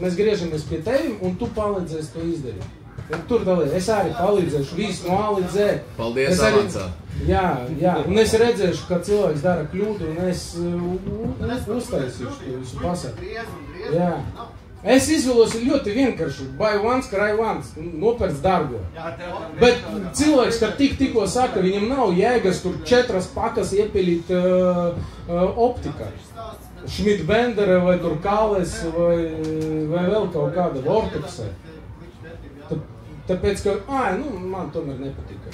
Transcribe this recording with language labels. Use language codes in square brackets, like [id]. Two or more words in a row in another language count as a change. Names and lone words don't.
[lv] Mēs griežamies pie tevim, un tu palīdzēsi to izdarīt. Un tur dalīt, es arī palīdzēšu visu no A līdz Z. Paldies avansā. Jā, un es redzēšu, ka cilvēks dara kļūdu, un es uztaisīšu to visu pasaku. Jā. Es izvēlosi ļoti vienkārši, [en] buy once, cry once, [lv] nopērc dārgo. Bet cilvēks, kad tikko saka, viņam nav jēgas tur 4 pakas iepilīt optikā. Schmidt-Bendere vai tur Kāles vai vēl kaut kāda Vortexē. Tāpēc, ka, man tomēr nepatika.